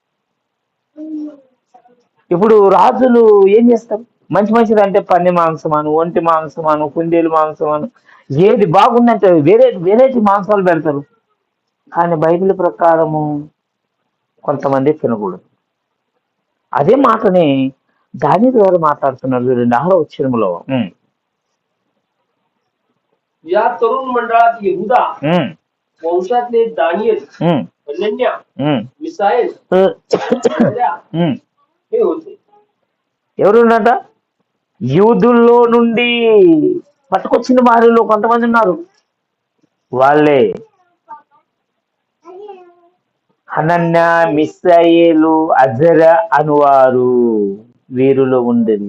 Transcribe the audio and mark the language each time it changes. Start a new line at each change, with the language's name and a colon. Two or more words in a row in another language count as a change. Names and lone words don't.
Telugu: ఇప్పుడు రాజులు ఏం చేస్తారు, మంచి మంచిది అంటే పంది మాంసమాను, ఒంటి మాంసమాను, కుందేలు మాంసమాను, ఏది బాగుందంటే వెరైటీ మాంసాలు పెడతారు. కానీ బైబిల్ ప్రకారము కొంతమంది తినకూడదు. అదే మాటని దావీదు గారు మాట్లాడుతున్నారు చూడండి 6వ వచనంలో.
Marathi: या तरुण मंडळात यहुदा वंशातले दानियल, अनन्या, मिसाएल हे होते.
Telugu: ఎవరున్నట? యూదుల్లో నుండి పట్టుకొచ్చిన వారిలో కొంతమంది ఉన్నారు, వాళ్ళే హనన్య, మిస్సాయేలు, అజర అనువారు వీరులో ఉండేది.